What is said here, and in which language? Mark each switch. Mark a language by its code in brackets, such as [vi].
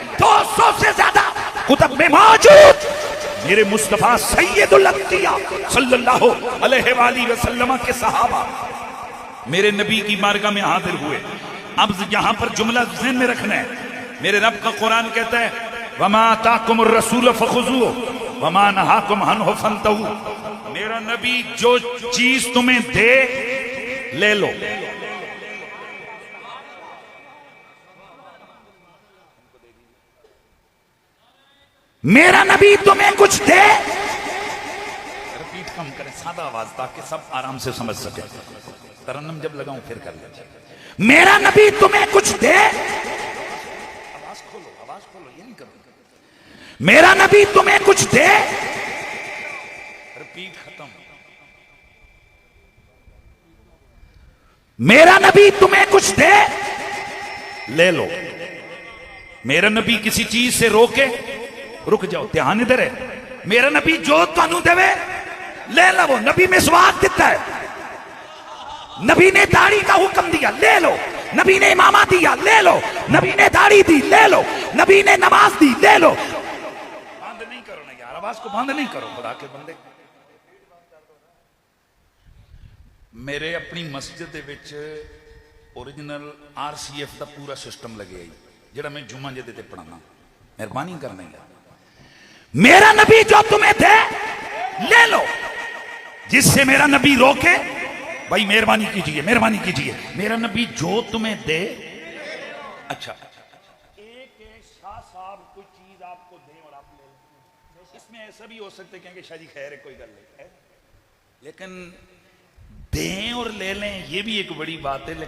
[ur] 200 سے زیادہ کتب میں موجود میرے مصطفیٰ سید الانبیاء صلی اللہ علیہ وآلہ وسلم کے صحابہ میرے نبی کی بارگاہ میں حاضر ہوئے. اب یہاں پر جملہ ذہن میں رکھنا ہے. میرے رب کا قرآن کہتا ہے [ar] وَمَا آتَاكُمُ الرَّسُولُ فَخُذُوهُ وَمَا نَهَاكُمْ عَنْهُ فَانْتَهُوا. [ur] میرا نبی جو چیز تمہیں دے لے لو. میرا نبی تمہیں کچھ دے، رپیٹ کم کریں سادہ آواز تاکہ سب آرام سے سمجھ سکیں. ترنم جب لگاؤں پھر کر لیجیے. میرا نبی تمہیں کچھ دے، آواز کھولو یہ نہیں کرو. میرا نبی تمہیں کچھ دے، رپیٹ ختم. میرا نبی تمہیں کچھ دے لے لو. میرا نبی کسی چیز سے روکے رک جاؤ، دھیان ادھر ہے. میرا نبی [pa] جو تانوں دے [ur] لے لو. نبی مسواک دیتا ہے، نبی نے داڑھی کا حکم دیا لے لو. نبی نے امامہ دیا لے لو. نبی نے داڑھی دی لے لو. نبی نے نماز دی لے لو. بند نہیں کرو نا یار، آواز کو بند نہیں کرو خدا کے بندے. [pa] میرے اپنی مسجد دے وچ اوریجنل RCF دا پورا سسٹم لگے آئی جڑا میں جمعہ جدے تے پڑھانا. مہربانی کرنا یار. [ur] میرا نبی جو تمہیں دے لے لو. جس سے میرا نبی روکے بھائی مہربانی کیجئے مہربانی کیجئے. میرا نبی جو تمہیں دے. اچھا ایک شاہ صاحب کوئی چیز آپ کو دیں اور آپ لے لیں، اس میں ایسا بھی ہو سکتا ہے کہ شاہ جی [pa] خیر ہے کوئی گل نہیں، [ur] لیکن دیں اور لے لیں یہ بھی ایک بڑی بات ہے.